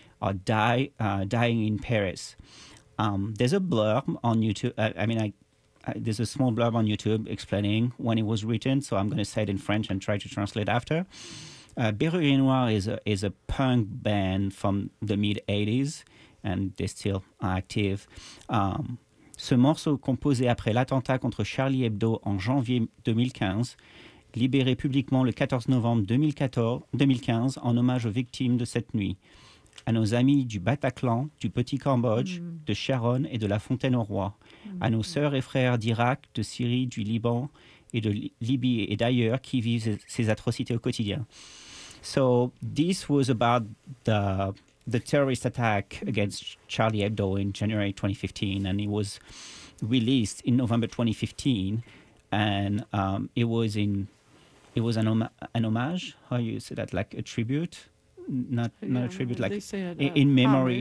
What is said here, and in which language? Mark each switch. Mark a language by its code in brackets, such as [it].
[en] Or dying in Paris. There's a blurb on YouTube. There's a small blurb on YouTube explaining when it was written. So I'm going to say it in French and try to translate after. Berruriers Noirs is a punk band from the mid '80s, and they're still active. [fr] Ce morceau composé après l'attentat contre Charlie Hebdo en janvier 2015. Libéré publiquement le 14 novembre 2015 en hommage aux victimes de cette nuit. À nos amis du Bataclan, du Petit Cambodge, de Sharon et de la Fontaine au Roi, à nos sœurs et frères d'Irak, de Syrie, du Liban et de Libye et d'ailleurs qui vivent ces atrocités au quotidien. [en] So this was about the terrorist attack against Charlie Hebdo in January 2015, and it was released in November 2015, and it was an homage. How you say that? Like a tribute. Not a tribute, like in memory,